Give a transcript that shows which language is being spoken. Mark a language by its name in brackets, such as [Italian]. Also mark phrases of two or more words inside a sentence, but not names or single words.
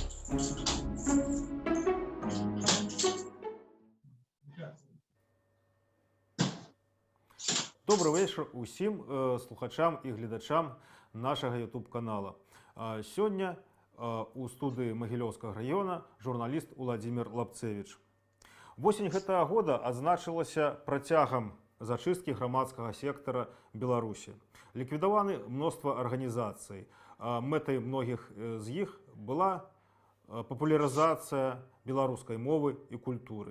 [Ukrainian] Добрий вечір усім слухачам і глядачам нашого YouTube-каналу. Сьогодні у студії [Russian] Могилевского района [Ukrainian] журналіст Владимир Лапцевич. [Belarusian] Восень гэтага года адзначылася працягам зачысткі грамадскага сектара Беларусі. Ліквідаваны мноства арганізацый. Мэтай многіх з іх была папулярызацыя беларускай мовы і культуры.